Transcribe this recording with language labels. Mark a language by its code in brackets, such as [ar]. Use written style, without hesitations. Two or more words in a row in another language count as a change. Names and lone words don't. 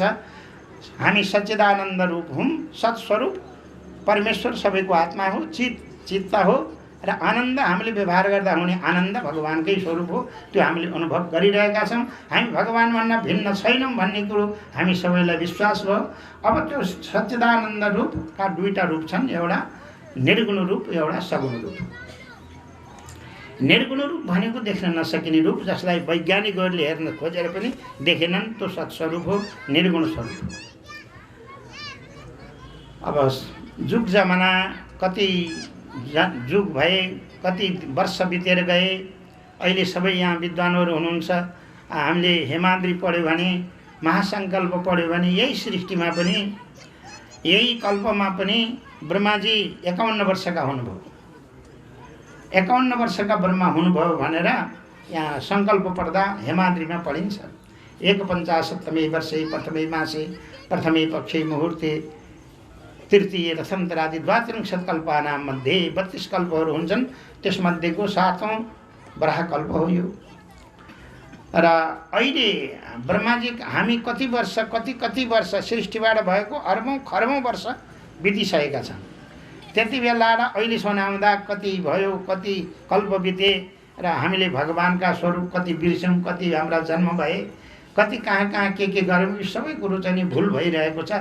[ne] हामी सच्चिदानन्द रूप हौँ, सत्स्वरूप परमेश्वर सबैको आत्मा हो, चित्त हो। र आनन्द हामीले व्यवहार गर्दा हुने आनन्द भगवानकै स्वरूप हो। त्यो हामीले अनुभव गरिरहेका छौँ। हामी भगवानभन्दा भिन्न छैनौँ भन्ने कुरो हामी सबैलाई विश्वास भयो। अब त्यो सच्चिदानन्द रूपका दुईटा रूप छन्, एउटा निर्गुण रूप, एउटा सगुण रूप। निर्गुण रूप भनेको देख्न नसकिने रूप, जसलाई वैज्ञानिकहरूले हेर्न खोजेर पनि देखेनन्, त्यो सत्स्वरूप हो, निर्गुण स्वरूप हो। अब जुग जमाना कति जुग भए, कति वर्ष बितेर गए, अहिले सबै यहाँ विद्वानहरू हुनुहुन्छ। हामीले हेमाद्री पढ्यो भने, महासङ्कल्प पढ्यो भने, यही सृष्टिमा पनि, यही कल्पमा पनि ब्रह्माजी 51 वर्षका हुनुभयो। 51 वर्षका ब्रह्मा हुनुभयो भनेर यहाँ सङ्कल्प पढ्दा हेमाद्रीमा पढिन्छ। [sa] 51 वर्षे प्रथमे मासे प्रथमे पक्षे मुहुर्ते तृतीय रथन्तरादि द्वात्रिंशत् कल्पानां मध्ये 32 [ne] कल्पहरू हुन्छन्। त्यसमध्येको 7औं वराहकल्प हो यो। र अहिले ब्रह्माजी हामी कति वर्ष सृष्टिबाट भएको अर्बौं खर्बौं वर्ष बितिसकेका छन्। त्यति बेला र अहिलेसम्म आउँदा कति भयो, कति कल्प बिते, र हामीले भगवानका स्वरूप कति बिर्स्यौँ, कति हाम्रा जन्म भए, कति कहाँ कहाँ के गऱ्यौँ, यो सबै कुरो चाहिँ नि भुल भइरहेको छ।